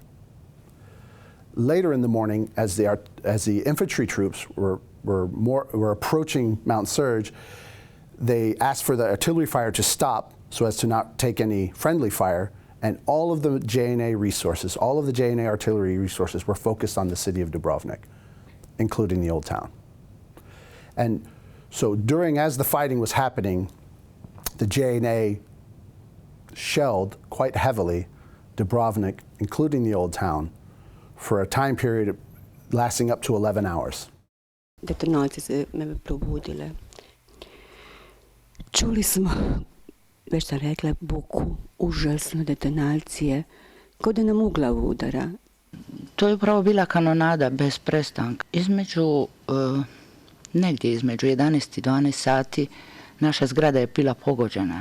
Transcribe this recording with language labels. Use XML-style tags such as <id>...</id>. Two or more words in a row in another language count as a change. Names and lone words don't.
<en>Later in the morning, as the infantry troops were approaching Mount Surge, they asked for the artillery fire to stop so as to not take any friendly fire, and all of the JNA resources, all of the JNA artillery resources were focused on the city of Dubrovnik, including the Old Town. And so as the fighting was happening, the JNA shelled quite heavily Dubrovnik, including the Old Town, for a time period lasting up to 11 hours.</en> <hr>Detonacije se me probudile. Čuli smo, već sam rekla, buku, užasno detonacije, kao da nam u glavu udara. To je upravo bila kanonada bez prestanka. Negdje između 11 i 12 sati naša zgrada je bila pogođena.</hr>